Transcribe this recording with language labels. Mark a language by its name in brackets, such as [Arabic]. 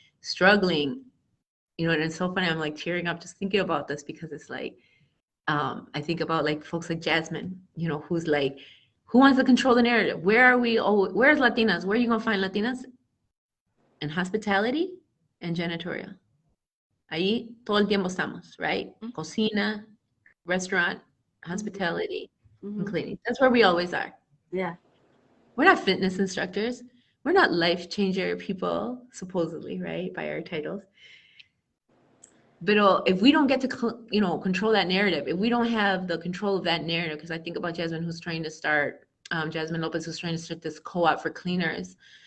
[English] Struggling, and it's so funny. I'm like tearing up just thinking about this because it's like I think about like folks like Jasmine, who's like, who wants to control the narrative? Where are we? Oh, where's Latinas? Where are you gonna find Latinas? In hospitality and janitorial. [Spanish] Ahí todo el tiempo estamos, [English] right? Cocina, restaurant, hospitality, and cleaning. That's where we always are. Yeah. We're not fitness instructors. We're not life changer people, supposedly, right? By our titles. But if we don't get to, control that narrative, if we don't have the control of that narrative, because I think about Jasmine, who's trying to start, Jasmine Lopez, who's trying to start this co-op for cleaners.